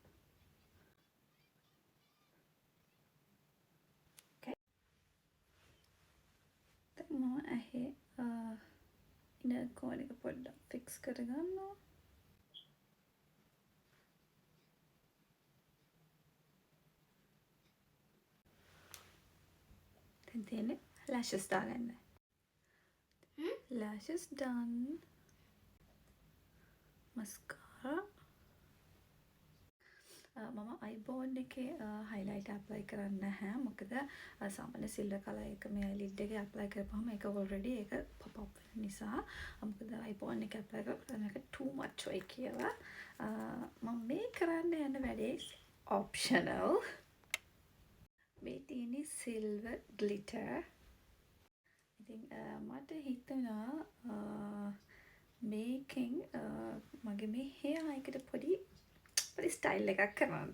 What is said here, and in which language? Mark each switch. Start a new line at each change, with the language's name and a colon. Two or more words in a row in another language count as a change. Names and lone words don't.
Sinhala: okay දැන් මම ඇහි ඉන කෝන් එක පොඩ්ඩක් ෆික්ස් කරගන්නවා. දැන් තියෙන්නේ lashes දාගන්න.
English: lashes done.
Sinhala: mascara මම අයිබෝන් එකේ හයිලයිට් ඇප්ලයි කරන්නේ නැහැ. මොකද සාමාන්‍ය සිල්වර් කලර් එක මේ ලිඩ් එකේ ඇප්ලයි කරපුවම ඒක ඔල්රෙඩි ඒක
English: pop up
Sinhala: වෙන නිසා. මොකද අයිබෝන් එක ඇප්ලයි කරලා ඒක
English: too much
Sinhala: වෙයි කියලා. මම මේ කරන්න යන වැඩේ optional. මේ තියෙන්නේ සිල්වර් ග්ලිටර්. ඉතින් මට හිතුණා මේකෙන් මගේ මේ hair එකට පොඩි ස්ටයිල් එකක් කරන්න.